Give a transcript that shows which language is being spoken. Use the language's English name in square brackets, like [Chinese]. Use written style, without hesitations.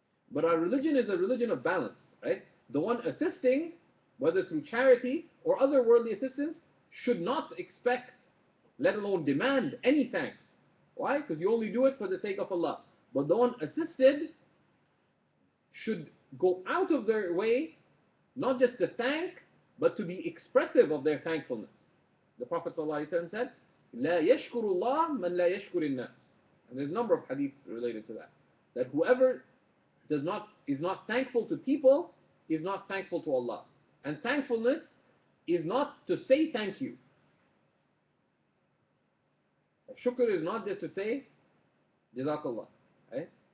[English] But our religion is a religion of balance, right? The one assisting, whether through charity or other worldly assistance, should not expect, let alone demand, any thanks. Why? Because you only do it for the sake of Allah. But the one assisted should go out of their way, not just to thank, but to be expressive of their thankfulness. [Arabic] The Prophet ﷺ said, لا يشكر الله من لا يشكر الناس. [English] And there's a number of hadiths related to that. That whoever is not thankful to people is not thankful to Allah. And thankfulness is not to say thank you. Shukr is not just to say Jazakallah. Right?